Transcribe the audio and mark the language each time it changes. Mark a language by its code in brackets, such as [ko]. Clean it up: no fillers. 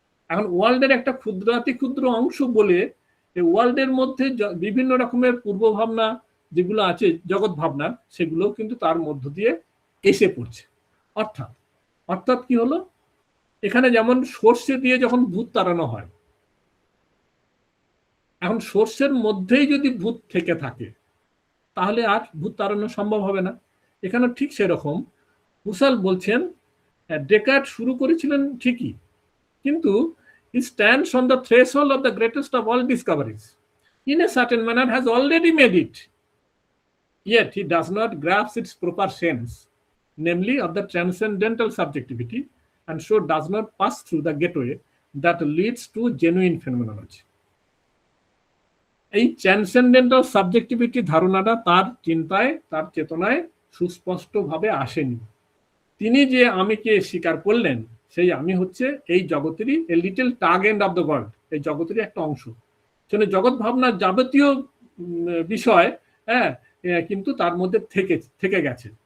[bn] এখন ওয়ার্ল্ডের একটা ক্ষুদ্রাতি ক্ষুদ্র অংশ বলে এই ওয়ার্ল্ডের মধ্যে বিভিন্ন রকমের পূর্ব ভাবনা যেগুলো আছে জগৎ ভাবনার, সেগুলো কিন্তু তার মধ্য দিয়ে এসে পড়ছে। অর্থাৎ অর্থাৎ কি হলো, এখানে যেমন সর্ষে দিয়ে যখন ভূত তাড়ানো হয়, এখন সর্ষের মধ্যেই যদি ভূত থেকে থাকে তাহলে আর ভূত তাড়ানো সম্ভব হবে না। এখানে ঠিক সেরকম হুসাল বলছেন ডেকার্ট শুরু করেছিলেন ঠিকই, কিন্তু [en] he stands on the threshold of the greatest of all discoveries. In a certain manner has already made it. Yet he does not grasp its proper sense, namely of the transcendental subjectivity, and so does not pass through the gateway that leads to genuine phenomenology. [bn] এই transcendental subjectivity ধারণাটা তার চিন্তায়, তার চেতনায় সুস্পষ্টভাবে আসেনি। তিনি যে আমিকে স্বীকার করলেন, সেই আমি হচ্ছে এই জগতেরই [en] a little tag end of the world, [bn] এই জগতেরই একটা অংশ। সেখানে জগৎ ভাবনার যাবতীয় বিষয় কিন্তু তার মধ্যে থেকে গেছে।